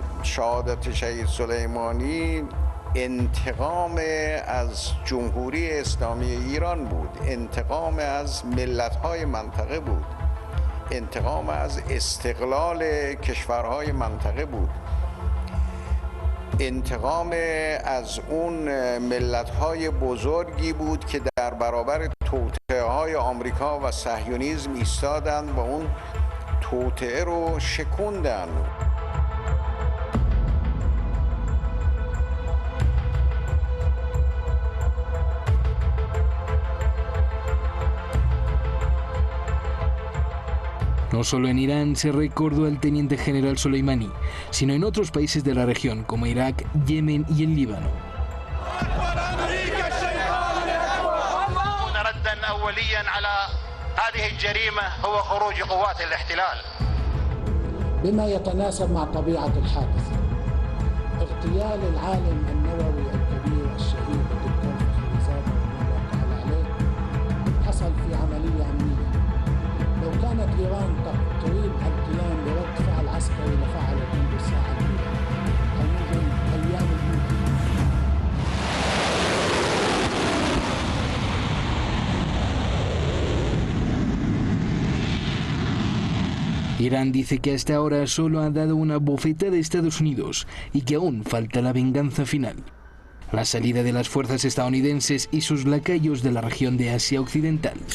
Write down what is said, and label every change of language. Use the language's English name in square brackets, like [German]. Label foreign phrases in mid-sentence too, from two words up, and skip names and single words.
[Persian] شهادت شهید سلیمانی انتقام از جمهوری اسلامی ایران بود، انتقام از ملت‌های منطقه بود، انتقام از استقلال کشورهای منطقه بود، انتقام از اون ملت‌های بزرگی بود که در برابر توطئه‌های آمریکا و صهیونیسم ایستادند و اون توطئه رو شکوندند. [Spanish] No solo en Irán se recordó al teniente general Soleimani, sino en otros países de la región como Irak, Yemen y el Líbano. [Arabic] بما يتناسب مع طبيعة الحادث اغتيال العالم النووي الكبير الشهيد الدكتور فخرزاد رحمه الله تعالى عليه حصل في عملية أمنية. لو كانت إيران تريد القيام برد فعل عسكري لفعلت منذ الساعة الأولى أو منذ أيام الأولى. [Spanish] Irán dice que hasta ahora solo ha dado una bofetada a Estados Unidos y que aún falta la venganza final. La salida de las fuerzas estadounidenses y sus lacayos de la región de Asia Occidental.